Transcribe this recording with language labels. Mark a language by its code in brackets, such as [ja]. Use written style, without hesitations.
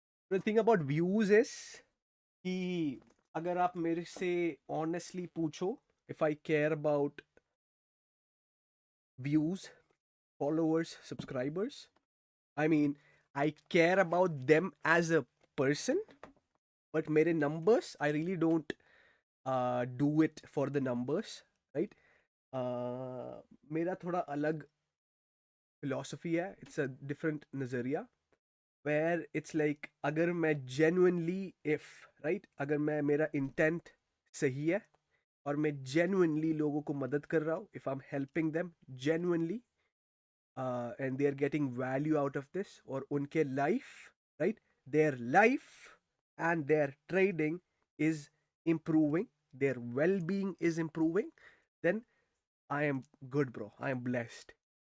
[en] The thing about views is [hi] कि अगर आप मेरे से honestly पूछो [en] if I care about views, followers, subscribers, I mean I care about them as a person, but [hi] मेरे [en] numbers I really don't do it for the numbers, right? [hi] मेरा थोड़ा अलग philosophy है. [en] It's a different नज़रिया where it's like [hi] अगर मैं genuinely [en] if right [hi] अगर मैं मेरा intent सही है और मैं genuinely लोगों को मदद कर रहा हूँ, [en] if I'm helping them genuinely and they are getting value out of this [hi] और उनके life [en] right their life and their trading is improving, their well-being is improving, then I am good bro, I am blessed.